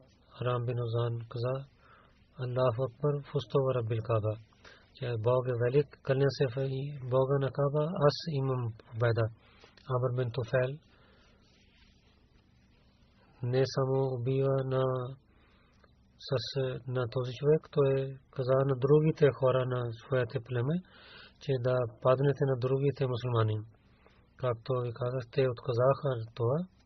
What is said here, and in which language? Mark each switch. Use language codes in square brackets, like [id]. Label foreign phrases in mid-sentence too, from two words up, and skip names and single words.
[bg] Харам бин Узан каза, [ar] الله أكبر، فزت ورب الكعبة, [bg] че Бог е велик, кълня се в Бога на Каба, аз имам победа. Амр бин Туфайл не само убива на този човек, той каза на другите хора на своите племе, че да паднете на другите мусулмани. Както ви казахте, отказаха това.